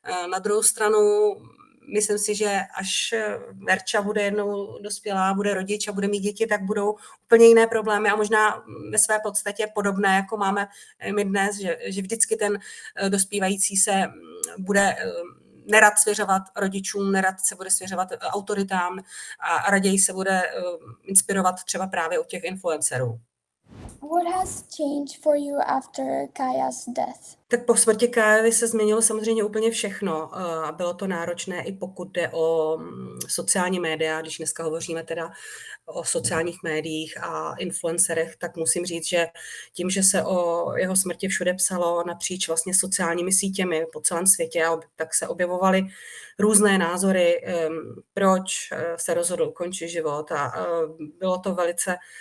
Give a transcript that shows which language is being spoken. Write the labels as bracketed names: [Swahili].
[Czech] Na druhou stranu myslím si, že až Verča bude jednou dospělá, bude rodič a bude mít děti, tak budou úplně jiné problémy a možná ve své podstatě podobné, jako máme my dnes, že vždycky ten dospívající se bude nerad svěřovat rodičům, nerad se bude svěřovat autoritám a raději se bude inspirovat třeba právě od těch influencerů. [English] What has changed for you after Kaja's death? [Czech] Tak po smrti Kajavy se změnilo samozřejmě úplně všechno a bylo to náročné i pokud jde o sociální média, když dneska hovoříme teda o sociálních médiích a influencerech, tak musím říct, že tím, že se o jeho smrti všude psalo napříč vlastně sociálními sítěmi po celém světě, tak se objevovaly různé názory, proč se rozhodl ukončit život a bylo to velice